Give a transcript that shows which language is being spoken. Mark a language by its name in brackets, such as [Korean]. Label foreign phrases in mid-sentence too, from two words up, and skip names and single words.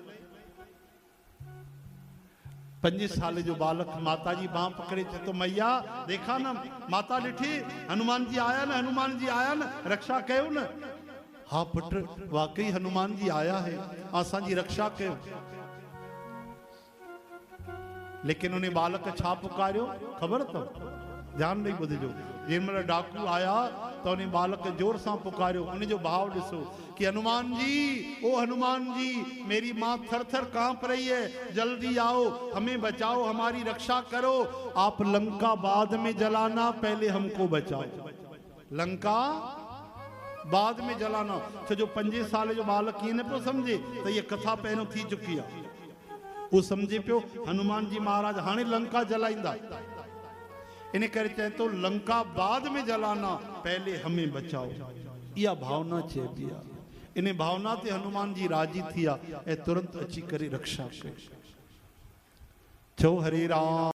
[Sindhi] 5 साल जो बालक माता जी बाह पकड़े थे तो मैया देखा ना, माता ॾिठी हनुमान जी आया न, हनुमान जी आया न, रक्षा कयो न। हाँ पुट वाकई हनुमान जी आया है, असांजी रक्षा कयो। लेकिन उन्हें बालक छा पुकारियो खबर तो, ध्यान ॾेई ॿुधिजो। जंहिंमहिल डाकू आया तो उन्हें बालक जोर सां पुकारियो। उन्हें जो भाव ॾिसो कि [Hindi] हनुमान जी, ओ हनुमान जी, मेरी माँ थर थर कांप रही है, जल्दी आओ, हमें बचाओ, हमारी रक्षा करो। आप लंका बाद में जलाना, पहले हमको बचाओ। लंका बाद में जलाना। [Sindhi] तो जो 5 साल जो बालक ये न पियो समझे तो ये कथा पहिरियों थी चुकी है। वो समझे पियो हनुमान जी महाराज हाणे लंका जलाईंदा, इन करे चए तो [Hindi] लंका बाद में जलाना, पहले हमें बचाओ। [Sindhi] यह भावना चइबी आहे। इन भावना ते हनुमान जी राजी थिया ऐं तुरंत अची करे रक्षा कई। छो हरे राम।